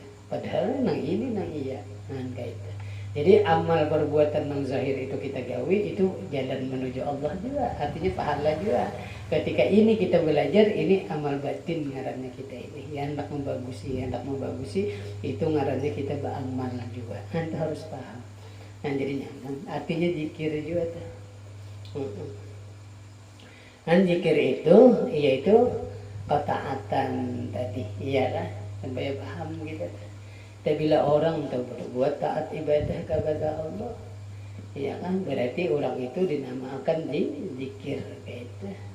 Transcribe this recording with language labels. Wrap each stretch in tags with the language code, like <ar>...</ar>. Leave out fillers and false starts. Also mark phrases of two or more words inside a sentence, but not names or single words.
<bjn>Padahal nang ini nang iya.</bjn> <id>Nah, gitu.</id> <bjn>Jadi amal perbuatan nang zahir itu kita gawi itu jalan menuju Allah juga, artinya pahala juga. Ketika ini kita belajar, ini amal batin ngarannya kita ini. Ya hendak membagusi itu ngarannya kita beramal juga.</bjn> <id>Anda harus paham. Nah, jadi nyaman. Artinya zikir juga tuh. Dan zikir itu yaitu ketaatan tadi, iyalah sampai paham gitu. Tapi bila orang berbuat taat ibadah kepada Allah, ya kan berarti orang itu dinamakan zikir gitu.</id>